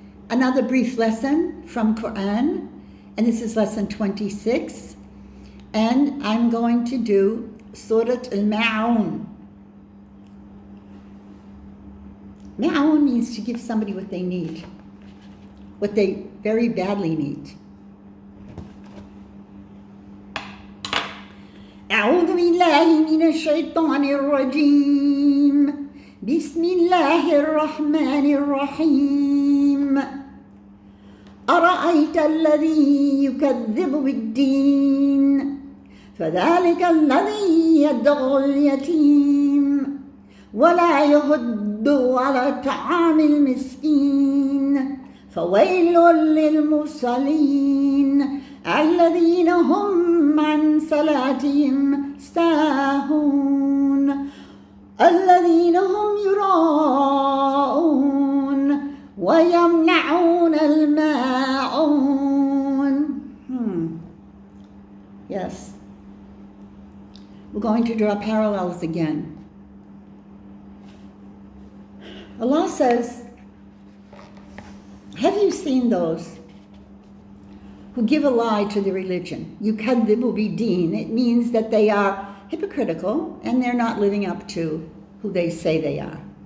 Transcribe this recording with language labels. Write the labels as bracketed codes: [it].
[en] Another brief lesson from Quran, and this is lesson 26. And I'm going to do SuratAlMaaoon. Ma'oon means to give somebody what they need, what they very badly need. [ar] أعوذ بالله من الشيطان الرجيم بسم الله الرحمن الرحيم أرأيت الذي يكذب بالدين فذلك الذي يدعو اليتيم ولا يحض على طعام المسكين فويل للمصلين الذين هم عن صلاتهم ساهون الذين هم يراءون ويمنعون الماعون. [en] Yes. We're going to draw parallels again. Allah says, have you seen those who give a lie to the religion? [ar] Yukadhibu bideen. [en] It means that they are hypocritical and they're not living up to who they say they are.